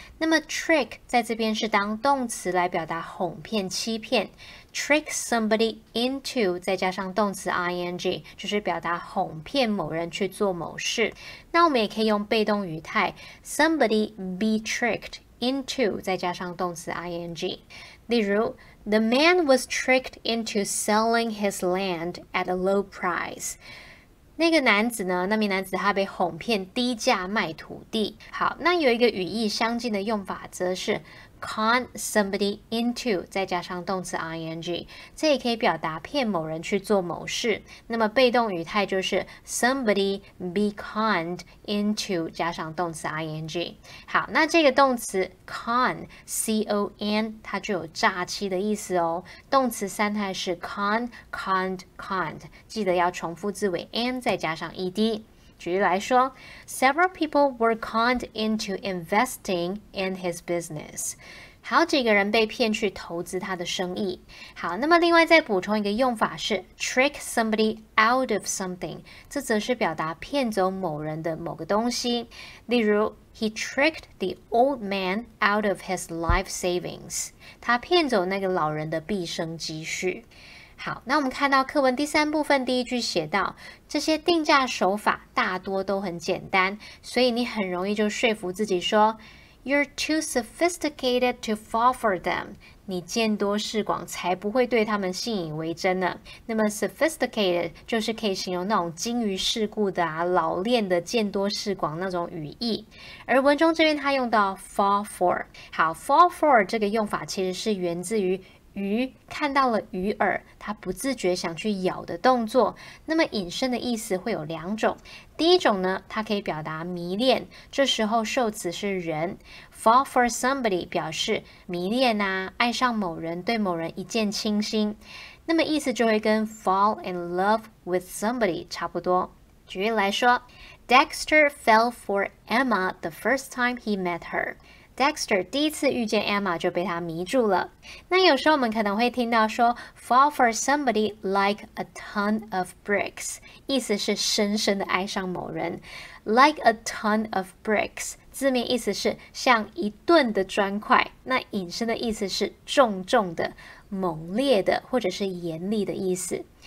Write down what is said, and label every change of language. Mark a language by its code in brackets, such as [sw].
[zh] 那么 trick 在这边是当动词来表达哄骗欺骗， [en] trick somebody into [zh] 再加上动词 ing 就是表达哄骗某人去做某事。那我们也可以用被动语态 [en] somebody be tricked into [zh] 再加上动词 ing。例如 [en] The man was tricked into selling his land at a low price。 [zh] 那个男子呢，那名男子他被哄骗低价卖土地。好，那有一个语义相近的用法则是 [en] con somebody into [zh] 再加上动词 ing， 这也可以表达骗某人去做某事。那么被动语态就是 [en] somebody be conned into [zh] 加上动词 ing。好，那这个动词 con con 它就有诈欺的意思哦。动词三态是 con conned conned， 记得要重复字尾 n 再加上 ed。举例来说 [en] Several people were conned into investing in his business。 [zh] 好几个人被骗去投资他的生意。好，那么另外再补充一个用法是 [en] trick somebody out of something， [zh] 这则是表达骗走某人的某个东西。例如 [en] He tricked the old man out of his life savings。 [zh] 他骗走那个老人的毕生积蓄。好，那我们看到课文第三部分第一句写到，这些定价手法大多都很简单，所以你很容易就说服自己说 [en] You're too sophisticated to fall for them。 [zh] 你见多识广，才不会对他们信以为真呢。那么 sophisticated 就是可以形容那种精于世故的啊，老练的，见多识广那种语义。而文中这边它用到 fall for。好， fall for 这个用法其实是源自于鱼看到了鱼饵，它不自觉想去咬的动作。那么引申的意思会有两种。第一种呢，它可以表达迷恋，这时候受词是人。 [en] Fall for somebody [zh] 表示迷恋啊，爱上某人，对某人一见倾心。那么意思就会跟 [en] fall in love with somebody [zh] 差不多。举例来说 [en] Dexter fell for Emma the first time he met her。Dexter [zh] 第一次遇见 Emma 就被她迷住了。那有时候我们可能会听到说 [en] fall for somebody like a ton of bricks， [zh] 意思是深深的爱上某人。 [en] Like a ton of bricks [zh] 字面意思是像一吨的砖块，那引申的意思是重重的、猛烈的或者是严厉的意思。